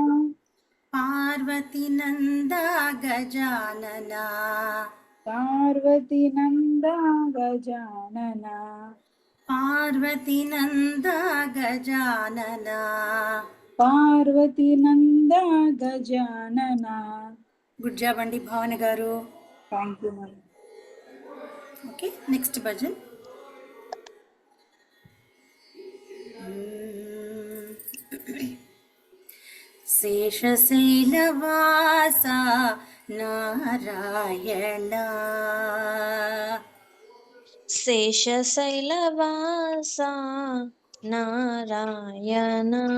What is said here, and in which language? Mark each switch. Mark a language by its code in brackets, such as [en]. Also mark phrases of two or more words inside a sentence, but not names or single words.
[sa] पार्वतीनन्द गजानन पार्वतीनन्द गजानन पार्वतीनन्द गजानन पार्वतीनन्द गजानन [en] good job [te] అండి భావన గారు. [en] Thank you, ma'am. okay, next [te] భజన్. శేషశైలవాస నారాయణ శేషశైలవాస నారాయణ